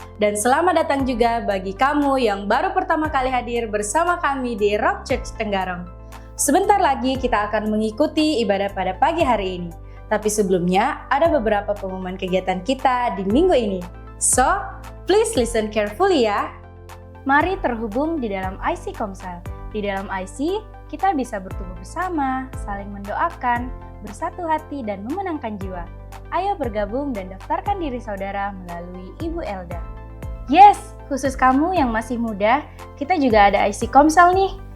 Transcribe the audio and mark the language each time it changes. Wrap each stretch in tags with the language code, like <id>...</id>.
<id>Dan selamat datang juga bagi kamu yang baru pertama kali hadir bersama kami di Rock Church Tenggarong. Sebentar lagi kita akan mengikuti ibadah pada pagi hari ini. Tapi sebelumnya ada beberapa pengumuman kegiatan kita di minggu ini.</id> <en>So, please listen carefully ya.</en> <id>Mari terhubung di dalam IC Komsel. Di dalam IC, kita bisa bertumbuh bersama, saling mendoakan, bersatu hati dan memenangkan jiwa. Ayo bergabung dan daftarkan diri saudara melalui Ibu Elda. Yes, khusus kamu yang masih muda, kita juga ada IC Komsel nih.</id>